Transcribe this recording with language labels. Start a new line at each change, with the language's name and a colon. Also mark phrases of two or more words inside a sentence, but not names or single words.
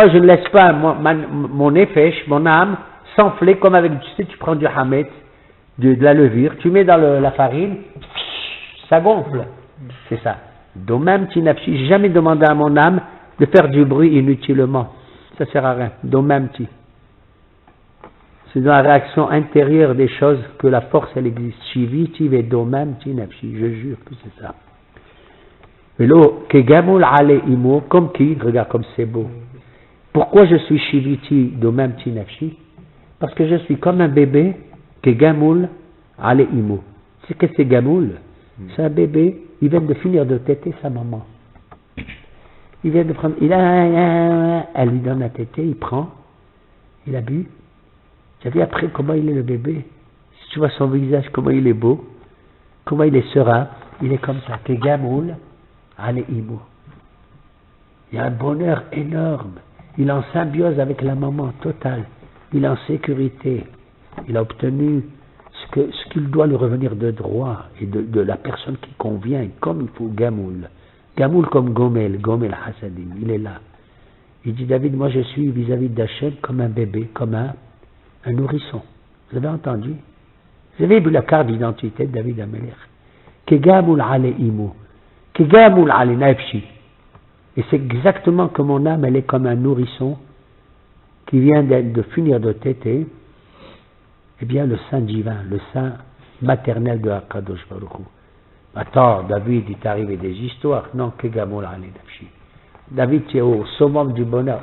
French: Je ne laisse pas mon nefesh, mon âme, s'enfler comme avec, tu sais, tu prends du hamet, de la levure, tu mets dans la farine, ça gonfle. C'est ça.
Hebrew: דוממתי נפשי.
French: J'ai jamais demandé à mon âme de faire du bruit inutilement. Ça sert à rien. Domamti. C'est dans la réaction intérieure des choses que la force, elle existe.
Hebrew: שיויתי ו דוממתי נפשי.
French: Je jure que c'est ça.
Hebrew: ולא כגמול עלי אמו,
French: comme qui? Regarde comme c'est beau. Pourquoi je suis
Hebrew: שיויתי דוממתי נפשי?
French: Parce que je suis comme un bébé
Hebrew: כגמול עלי אמו.
French: C'est que c'est gamoul? C'est un bébé, il vient de finir de téter sa maman. Il vient de prendre, elle lui donne à téter, il prend, il a bu. Tu as vu après comment il est le bébé? Si tu vois son visage, comment il est beau, comment il est serein, il est comme ça.
Hebrew: כגמול, עלי אמו.
French: Il y a un bonheur énorme. Il est en symbiose avec la maman totale. Il est en sécurité. Il a obtenu ce qu'il doit lui revenir de droit et de la personne qui convient, comme il faut. Gamoul.
Hebrew: Gamoul comme גומל חסדים.
French: Il est là. Il dit, David, moi je suis vis-à-vis d'Hachem comme un bébé, comme un nourrisson. Vous avez entendu? Vous avez vu la carte d'identité de David Amelech.
Hebrew: כגמול עלי אמו. כגמול עלי נפשי.
French: Et c'est exactement que mon âme, elle est comme un nourrisson qui vient de finir de téter, eh bien le sein divin, le sein maternel de
Hebrew: הקדוש ברוך הוא.
French: Attends, David, il t'est arrivé des histoires.
Hebrew: Non, כגמול עלי נפשי.
French: David, tu es au summum du bonheur.